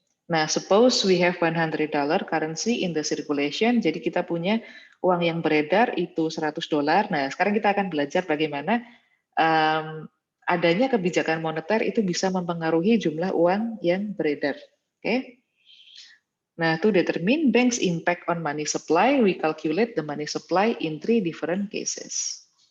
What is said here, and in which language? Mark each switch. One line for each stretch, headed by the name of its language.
English: Nah, suppose we have $100 currency in the circulation.
Indonesian: Jadi kita punya uang yang beredar itu $100. Nah, sekarang kita akan belajar bagaimana adanya kebijakan moneter itu bisa mempengaruhi jumlah uang yang beredar. Oke?
English: Nah, to determine bank's impact on money supply, we calculate the money supply in 3 different cases.